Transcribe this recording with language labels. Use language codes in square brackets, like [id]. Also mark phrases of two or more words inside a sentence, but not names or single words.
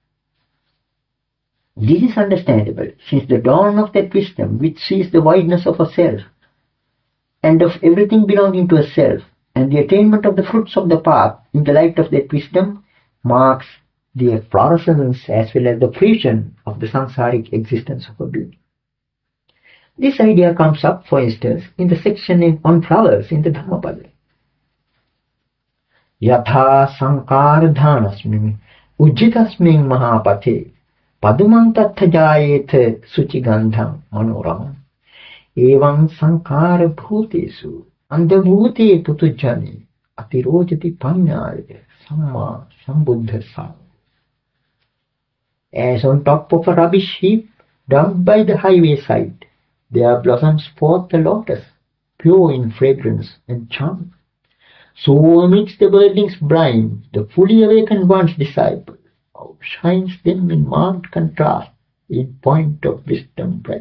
[en] This is understandable, since the dawn of that wisdom which sees the wideness of a self, and of everything belonging to a self, and the attainment of the fruits of the path in the light of that wisdom, marks the efflorescence as well as the fruition of the samsaric existence of a being. This idea comes up, for instance, in the section on flowers in the Dhammapada. [pi] Yatha sankara dhanasmin ujjitasmin mahapathe padumang tatthajayetha suchigandham manoramam evam sankara bhutesu andabhute putujjani atirojati panyaya samma sambuddhasa. [en] As on top of a rubbish heap dumped by the highway side, there blossoms forth the lotus, pure in fragrance and charm. So amidst the worldling's brine, the fully awakened one's disciple outshines them in marked contrast in point of wisdom bright.